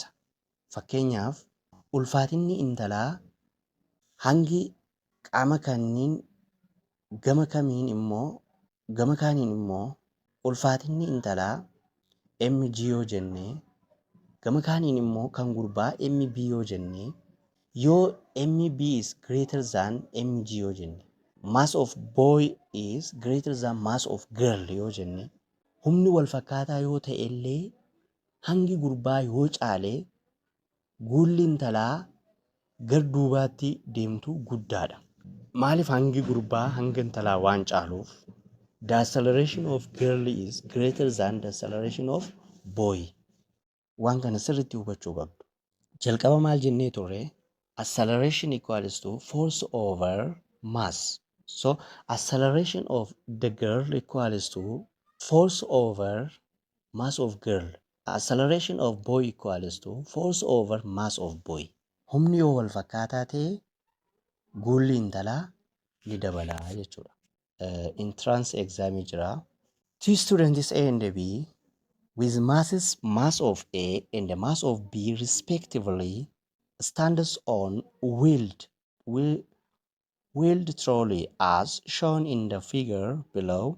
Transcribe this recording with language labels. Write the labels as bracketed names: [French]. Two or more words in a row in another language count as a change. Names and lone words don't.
[Oromo] Fakkeenyaaf ulfaatinni intalaa hangi qaama kaaniin gama kaaniin immoo ulfaatinni intalaa mg yoo jennee, gama kaaniin immoo kan gurbaa mb yoo jennee, yoo mb [English] is greater than [Oromo] mg yoo jenne, [English] mass of boy is greater than mass of girl [Oromo] yoo jenne, humni wal fakkaataa yoo ta'e illee hangi gurbaa yoo caale guulli intalaa gar duubaatti deemtu guddaadha. Maaliif hangi gurbaa hanga intalaa waan caaluuf? [English] The acceleration of girl is greater than the acceleration of boy. [Oromo] Waan kana sirriitti hubachuu qabdu. Jalqaba maal jennee turre? [English] Acceleration equals to force over mass. So acceleration of the girl equals to force over mass of girl. Acceleration of boy equals to force over mass of boy. [Oromo] Humni yoo wal fakkaataa ta'e guulli intalaa ni dabalaa jechuudha. [English] Entrance exam [Oromo] jira. [English] Two students A and B with mass of A and the mass of B respectively stands on wheeled trolley as shown in the figure below.